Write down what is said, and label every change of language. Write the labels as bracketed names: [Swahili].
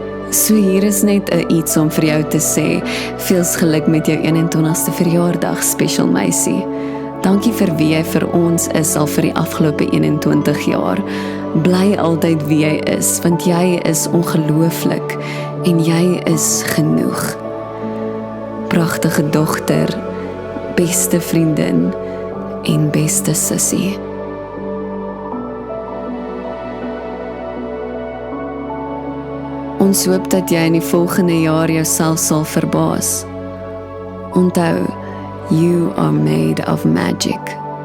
[Afrikaans] So hier is net iets om vir jou te sê, veels geluk met jou 21ste verjaardag, special meisie. Dankie vir wie jy vir ons is al vir die afgelope 21 jaar. Bly altyd wie jy is, want jy is ongelooflik en jy is genoeg. Pragtige dogter, beste vriendin en beste sussie. Ons hoop dat jy in die volgende jaar jouself sal verbaas. Onthou, [English] you are made of magic.